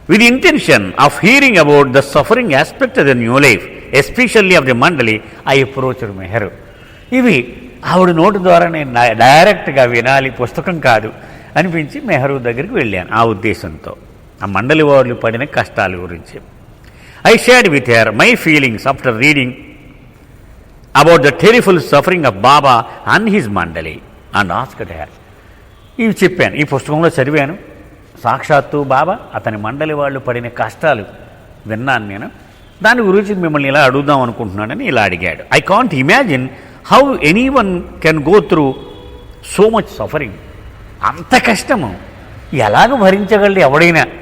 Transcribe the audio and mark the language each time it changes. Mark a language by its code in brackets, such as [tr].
[en] With intention of hearing about the suffering aspect of the new life especially of the Mandali I approached Meheru. [te] ఇవి ఆవిడ నోటి ద్వారా నేను డైరెక్ట్గా వినాలి, పుస్తకం కాదు అనిపించి మెహరు దగ్గరికి వెళ్ళాను ఆ ఉద్దేశంతో, ఆ మండలి వాళ్ళు పడిన కష్టాల గురించి. [en] I shared with her my feelings after reading about the terrible suffering of Baba and his mandali and asked her. [te] ఇవి చెప్పాను, ఈ పుస్తకంలో చదివాను. సాక్షాత్తు బాబా అతని మండలి వాళ్ళు పడిన కష్టాలు విన్నాను నేను. దాని గురించి మిమ్మల్ని ఇలా అడుగుదాం అనుకుంటున్నానని ఇలా అడిగాడు. [en] I can't imagine how anyone can go through so much suffering. [te] అంత కష్టము ఎలాగ భరించగలడు ఎవడైనా?